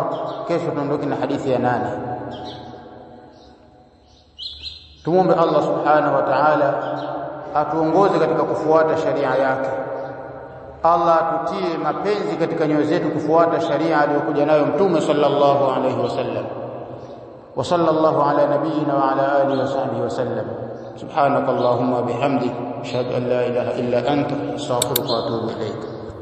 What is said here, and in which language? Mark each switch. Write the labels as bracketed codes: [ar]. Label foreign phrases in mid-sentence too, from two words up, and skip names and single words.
[sw] Kesho tuondoke na hadithi ya 8. Tumuombe Allah [ar] سبحانه وتعالى [sw] atuongoze katika kufuata sharia yake. Allah atutie mapenzi katika nyoyo zetu kufuata sharia aliyokuja nayo Mtume [ar] صلى الله عليه وسلم. وصلى الله على نبينا وعلى آله وصحبه وسلم. سبحانك اللهم بحمدك أشهد أن لا إله إلا أنت أستغفرك وأتوب إليك.